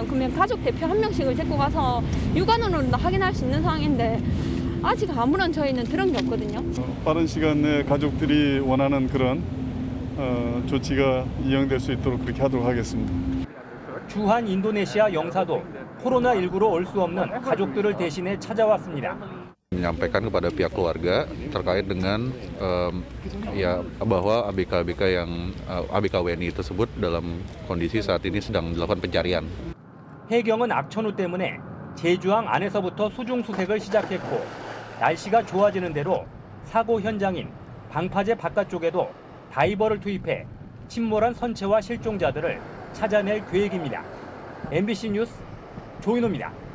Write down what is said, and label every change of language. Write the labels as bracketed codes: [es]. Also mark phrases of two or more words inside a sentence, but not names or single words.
[ko] 그러면 가족 대표 한 명씩을 데리고 가서 육안으로 확인할 수 있는 상황인데 아직 아무런 저희는 들은 게 없거든요. 빠른 시간 내에 가족들이 원하는 그런 조치가 이행될 수 있도록 그렇게 하도록 하겠습니다. 주한 인도네시아 영사도 코로나19로 올 수 없는 가족들을 대신해 찾아왔습니다. [id] menyampaikan kepada pihak keluarga terkait dengan bahwa ABK WNI tersebut dalam kondisi saat ini sedang dilakukan pencarian. [ko] 해경은 악천후 때문에 제주항 안에서부터 수중 수색을 시작했고 날씨가 좋아지는 대로 사고 현장인 방파제 바깥쪽에도 다이버를 투입해 침몰한 선체와 실종자들을 찾아낼 계획입니다. MBC 뉴스 조인호입니다.